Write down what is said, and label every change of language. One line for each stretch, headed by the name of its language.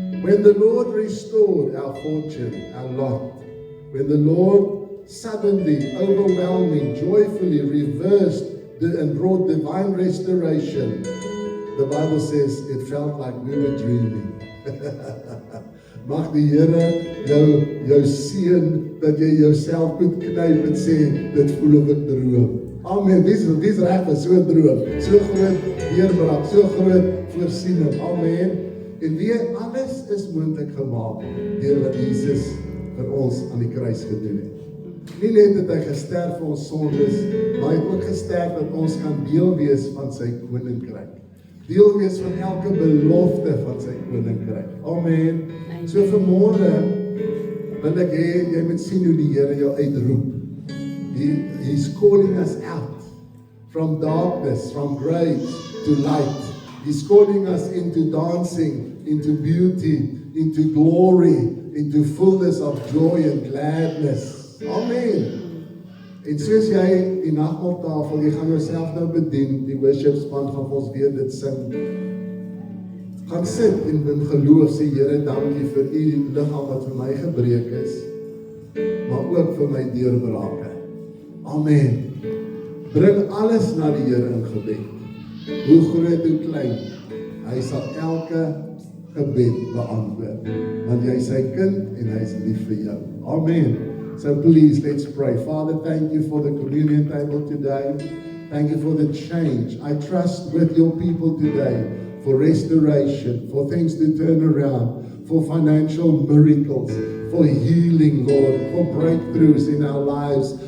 English: When the Lord restored our fortune, our lot, when the Lord suddenly, overwhelming, joyfully reversed and brought divine restoration, the Bible says it felt like we were dreaming.
Afrikaans: Mag die Here jou seën dat jy jouself moet knyp en sê dit voel of ek droom. Amen. Wie's reg vir so 'n droom? So groot deurbraak, so groot voorsiening. Amen. En weer alles is moontlik gemaak deur wat Jesus vir ons aan die kruis gedoen het. Nie net het hy gesterf vir ons sondes, maar hy het ook gesterf dat ons kan deel wees van sy koninkryk. Deel wees van elke belofte van sy koninkryk. Amen. So vanmôre wil ek hê jy moet sien hoe die Here jou uitroep.
English: He's calling us out from darkness, from grace to light. He's calling us into dancing, into beauty, into glory, into fullness of joy and gladness. Amen.
Afrikaans: En soos jy die nagmaaltafel, jy gaan jouself nou bedien, die worshipspan gaan ons weer dit sing. Gaan sit en in geloof sê, Here, dankie vir U liggaam wat vir my gebreek is, maar ook vir my deurbrake. Amen. Bring alles na die Here in gebed. Hoe groot hoe klein, hy sal elke gebed beantwoord, want jy is sy kind en hy is lief vir jou.
English: Amen. So please, let's pray. Father, thank you for the communion table today. Thank you for the change. I trust with your people today for restoration, for things to turn around, for financial miracles, for healing, Lord, for breakthroughs in our lives.